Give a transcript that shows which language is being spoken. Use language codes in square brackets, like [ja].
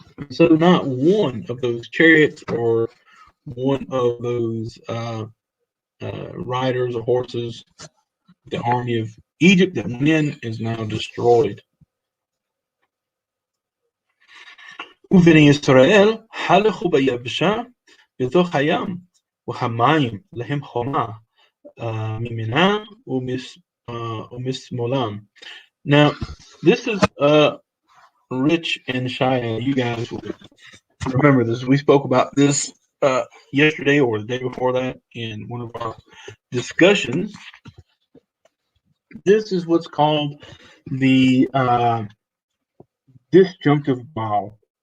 [en] So not one of those chariots or one of those riders or horses, the army of Egypt that went in, is now destroyed. [he] ובני ישראל הלכו ביבשה בתוך הים, והמים להם חומה מימינם ומשמאלם. [en] Now, this is Rich and Cheyenne. You guys will remember this. We spoke about this yesterday or the day before that in one of our discussions. This is what's called the disjunctive vowel.